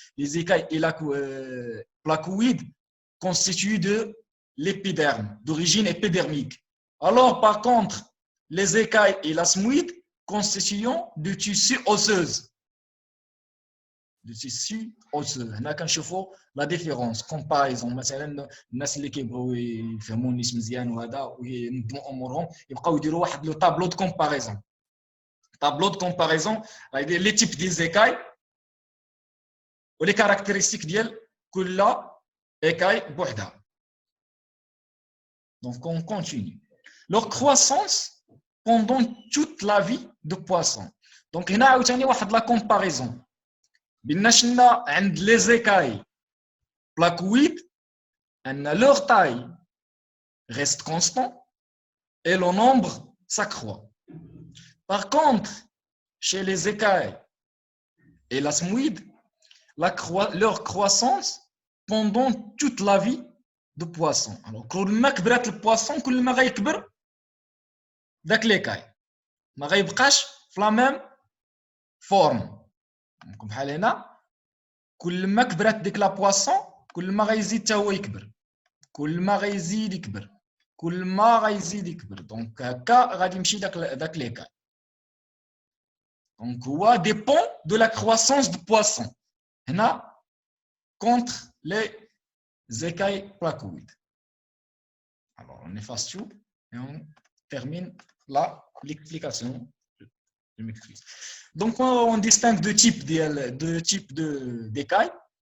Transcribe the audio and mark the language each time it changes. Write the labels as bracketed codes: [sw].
[fr] Les écailles placoïdes constituent de l'épiderme, d'origine épidermique. Alors, par contre, les écailles élasmoïdes constituent de tissu osseuse. De tissu osseux. [ar] هنا كنشوفوا [fr] la différence. Comparaison. [ar] مثلا الناس اللي كيبغيو يفهموا الناس مزيان وهذا وينظموا امورهم يبقاو يديروا واحد [fr] لو طابلو دو كومباريزون. Tableau de comparaison avec les types des écailles ou les caractéristiques ديال كل écaille بوحدها. Donc on continue. Leur croissance pendant toute la vie de poisson. [ar] Donc هنا عاوتاني واحد [fr] لا comparaison. [ar] بينا شنا عند [fr] les écailles placoïdes ان leur taille reste constant et le nombre s'accroît. Par contre, chez les écailles élasmoïdes, leur croissance pendant toute la vie de poisson. [ar] Alors, كل ما كبرت البواسون كل ما غيكبر داك l'écaille. ما غيبقاش في [fr] la même forme. [ar] Donc بحال هنا كل ما كبرت ديك لا بواسون كل ما غيزيد حتى هو يكبر. كل ما غيزيد يكبر. كل ما غيزيد يكبر. دونك هكا غادي يمشي داك l'écaille. [fr] Donc, ça dépend de la croissance du poisson. Contre les écailles placoïdes. Alors, on efface tout et on termine l'explication. Je m'excuse. Donc, on distingue deux types d'écailles.